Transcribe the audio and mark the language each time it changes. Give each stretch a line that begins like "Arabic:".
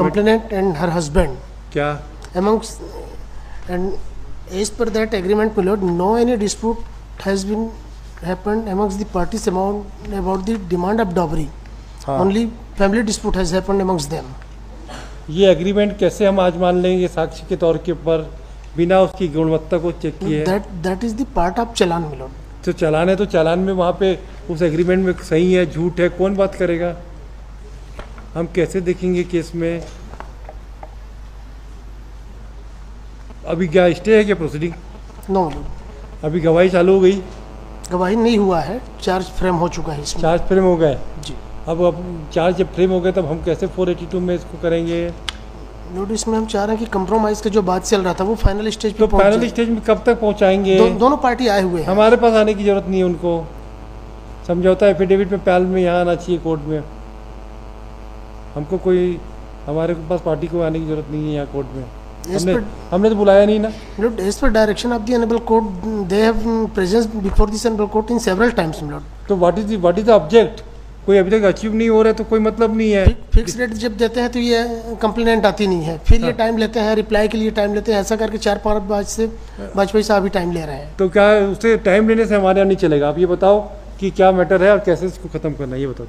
English: complainant and her husband.
Hindi: क्या?
English: Amongst and as per that agreement, my lord, no any dispute has been happened amongst the parties about the demand of dowry.
Hindi: हाँ.
English: Only family dispute has happened amongst them.
Hindi: ये agreement कैसे हम आज मान लेंगे साक्ष्य के तौर के ऊपर बिना उसकी गुणवत्ता को चेक किए?
English: That is the part of चालान, my lord.
Hindi: तो चालान है, तो चालान में वहाँ पे उस एग्रीमेंट में सही है झूठ है, कौन बात करेगा? हम कैसे देखेंगे केस में? अभी क्या स्टे है क्या प्रोसीडिंग?
English: No, my lord.
Hindi: अभी गवाही चालू हो गई, गवाही नहीं हुआ है, चार्ज फ्रेम हो चुका है इसमें। चार्ज फ्रेम हो गए। जी अब चार्ज जब फ्रेम हो गए तब हम कैसे 482 में इसको करेंगे? लॉर्ड, इसमें हम चाह रहे हैं कि कंप्रोमाइज का जो बात चल रहा था वो फाइनल स्टेज पे तो पहुंच फाइनल जाए। स्टेज में कब तक पहुँचाएंगे? दोनों पार्टी आए हुए हैं। हमारे पास आने की जरूरत नहीं है उनको। समझौता एफिडेविट में पैल में यहाँ आना चाहिए कोर्ट में। हमको कोई, हमारे पास पार्टी को आने की जरूरत नहीं है यहाँ कोर्ट में। हमने तो बुलाया नहीं ना।
English: Lord, as per direction of the honorable court, they have presence before this honorable court in several times, my lord. तो what is the object?
Hindi: कोई अभी तक अचीव नहीं हो रहा है तो कोई मतलब नहीं है। फिक्स डेट जब देते हैं तो ये कंप्लेनेंट आती नहीं है, फिर ये टाइम लेते हैं, रिप्लाई के लिए टाइम लेते हैं, ऐसा करके 4-5 बार से वाजपेयी साहब भी टाइम ले रहे हैं। तो क्या उससे टाइम लेने से हमारे यहाँ नहीं चलेगा? आप ये बताओ कि क्या मैटर है और कैसे इसको खत्म करना है, ये बताओ।